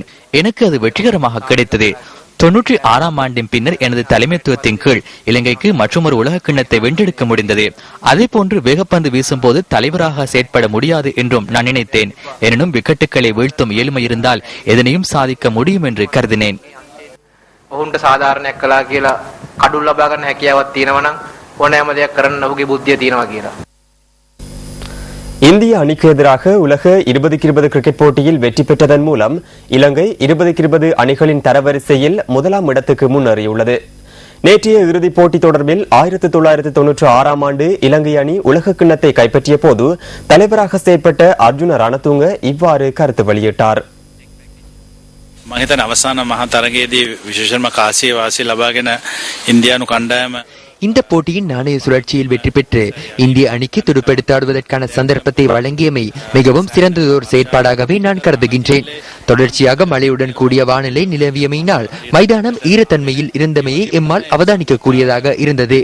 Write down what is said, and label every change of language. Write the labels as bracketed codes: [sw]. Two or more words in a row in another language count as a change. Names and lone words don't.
[ta] எனக்கு அது வெற்றிகரமாக கிடைத்தது. 96ஆம் ஆண்டின் பின்னர் எனது தலைமைத்துவத்தின் கீழ் இலங்கைக்கு மற்றொரு உலக கிண்ணத்தை வென்றெடுக்க முடிந்தது. அதே போன்று வேகப்பந்து வீசும் போது தலைவராக செயற்பட முடியாது என்றும் நான் நினைத்தேன். எனினும் விக்கெட்டுகளை வீழ்த்தும் இயலுமை இருந்தால் எதனையும் சாதிக்க முடியும் என்று கருதினேன். [si] ඔවුන්ට සාධාරණයක් කළා කියලා කඩුල් ලබා ගන්න හැකියාවක් තියෙනවා නම් ඕනෑම දෙයක් කරන්න ඔහුගේ බුද්ධිය තියෙනවා කියලා. [ta] இந்திய அணிக்கு எதிராக உலக 20-20 கிரிக்கெட் போட்டியில் வெற்றி பெற்றதன் மூலம் இலங்கை 20-20 அணிகளின் தரவரிசையில் முதலாம் இடத்துக்கு முன்னேறியுள்ளது. நேற்றைய இறுதிப் போட்டி தொடர்பில் 1996ஆம் ஆண்டு இலங்கை அணி உலக கிண்ணத்தை கைப்பற்றிய போது தலைவராக செயற்பட்ட அர்ஜுன ரணதுங்க இவ்வாறு கருத்து வெளியிட்டார். [si] මහිතන අවසාන මහා තරගයේදී විශේෂයෙන්ම කාසිය වාසිය ලබාගෙන ඉන්දියානු කණ්ඩායම [ta] இந்த போட்டியின் நாணய சுழற்சியில் வெற்றி பெற்று இந்திய அணிக்கு துடுப்பெடுத்தாடுவதற்கான சந்தர்ப்பத்தை வழங்கியமை மிகவும் சிறந்ததொரு செயற்பாடாகவே நான் கருதுகின்றேன். தொடர்ச்சியாக மழையுடன் கூடிய வானிலை நிலவியமையினால் மைதானம் ஈரத்தன்மையில் இருந்தமையை எம்மால் அவதானிக்க கூடியதாக இருந்தது.